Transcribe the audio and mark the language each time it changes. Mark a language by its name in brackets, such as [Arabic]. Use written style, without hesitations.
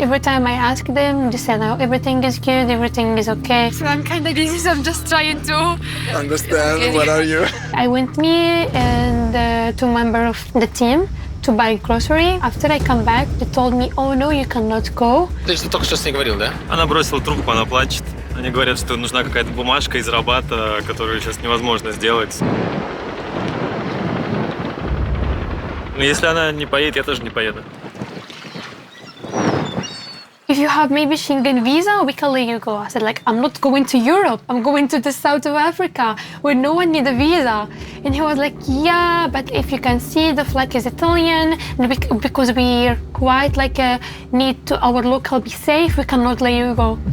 [English] Every time I ask them, they say, no, everything is good, everything is okay. So I'm kind of busy, so I'm just trying to Understand, what are you? I went me and 2 members of the team to buy grocery. After I come back, they told me, oh no, you cannot go. [Russian] Ты же только что с ней говорил, да? Она бросила трубку, она плачет. Они говорят, что нужна какая-то бумажка из Рабата, которую сейчас невозможно сделать. Но если она не поедет, я тоже не поеду. [English] If you have maybe Schengen visa, we can let you go. I said, like, I'm not going to Europe. I'm going to the south of Africa where no one needs a visa. And he was like, yeah, but if you can see the flag is Italian, and because we quite like need to our local be safe, we cannot let you go.